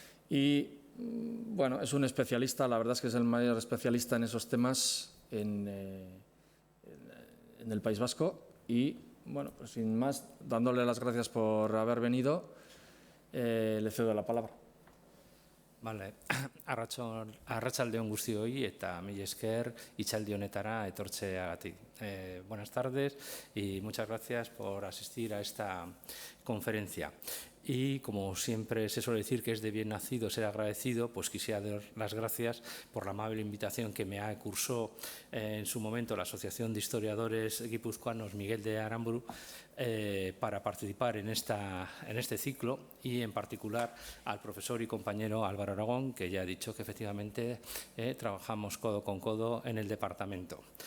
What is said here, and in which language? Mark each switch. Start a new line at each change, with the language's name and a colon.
Spanish: Y bueno, es un especialista, la verdad es que es el mayor especialista en esos temas en el País Vasco. Y bueno, pues sin más, dándole las gracias por haber venido, le cedo la palabra.
Basque: Vale, arratsaldeon guztioi eta mila esker hitzaldi honetara etortzeagatik.
Spanish: Buenas tardes y muchas gracias por asistir a esta conferencia. Y como siempre se suele decir que es de bien nacido ser agradecido, pues quisiera dar las gracias por la amable invitación que me cursó en su momento la Asociación de Historiadores Guipuzcoanos Miguel de Aramburu para participar en este ciclo y en particular al profesor y compañero Álvaro Aragón, que ya ha dicho que efectivamente trabajamos codo con codo en el departamento.